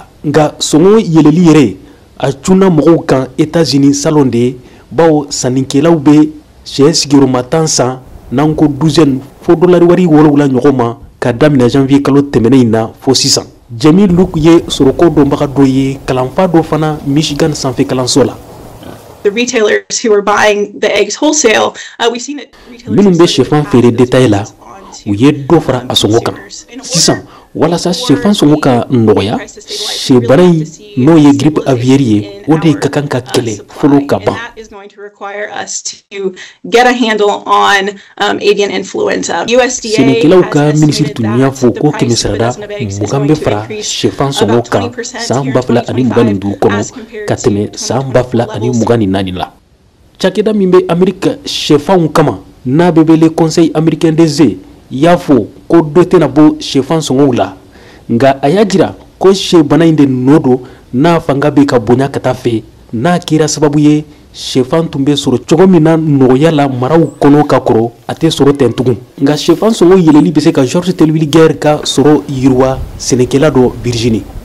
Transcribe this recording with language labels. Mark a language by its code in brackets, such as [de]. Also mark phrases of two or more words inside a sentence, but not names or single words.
[bm] Nka sɔngɔ yɛlɛli yɛrɛ a cunna mɔgɔw kan États-Unis salon de ye, bawo sannikɛlaw bɛ sɛ sigiyɔrɔma 10 san n'an ko douzaine fo $7 ɲɔgɔn ma ka daminɛ janvier kalo tɛmɛnen in na fo sisan. Jamil Luke ye soroko dɔnbaga dɔ ye kalanfa dɔ fana Michigan sanfɛ kalanso la. [en] The retailers who are buying the eggs wholesale, we've seen it. [bm] Minnu bɛ sɛfan feere détail la, u ye dɔ fara a sɔngɔ kan. Sisan walasa sɛfan sɔngɔ ka nɔgɔya, sɛ bana in n'o ye [fr] grippe aviaire [bm] ye, o de ka kan ka kɛlɛ fɔlɔ ka ban. Sɛnɛkɛlaw ka minisiri tun y'a fɔ ko kɛmɛ sarada 20 bɛ fara sɛfan sɔngɔ kan san 2025 kɔnɔ ka tɛmɛ san 2024 la. Cakɛda min bɛ Amerika sɛfanw kama n'a bɛ wele Conseil américain des œufs y'a fɔ ko dɔ tɛna bɔ sɛfan sɔngɔw la, nka a y'a jira ko sɛ bana in de nɔ don n'a fanga bɛ ka bonya ka taa fɛ, n'a kɛra sababu ye sɛfan tun bɛ sɔrɔ cogo min na nɔgɔya la maraw kɔnɔ ka kɔrɔ a tɛ sɔrɔ ten tugun. Nka sɛfan sɔngɔ yɛlɛli bɛ se ka George Telwilliger ka sɔrɔ yiriwa sɛnɛkɛla dɔ Virginie.